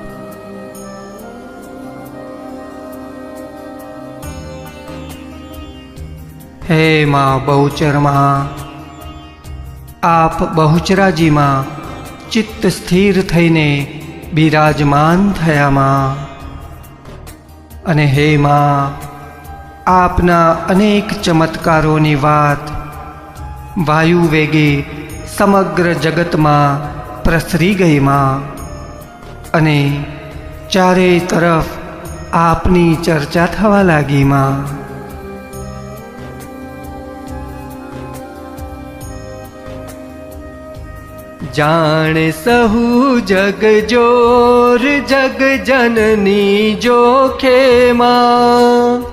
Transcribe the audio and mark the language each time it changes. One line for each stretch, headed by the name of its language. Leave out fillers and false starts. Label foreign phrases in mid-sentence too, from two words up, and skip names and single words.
Gujarati: હે માં બહુચરમા આપ બહુચરાજી માં ચિત્ત સ્થિર થઈને બિરાજમાન થયા માં અને હે માં આપના અનેક ચમત્કારોની વાત વાયુ વેગે સમગ્ર જગત માં પ્રસરી ગઈ માં અને ચારે તરફ આપની ચર્ચા થવા લાગી માં જાણે સહુ જગ જોર જગ જનની જોખે માં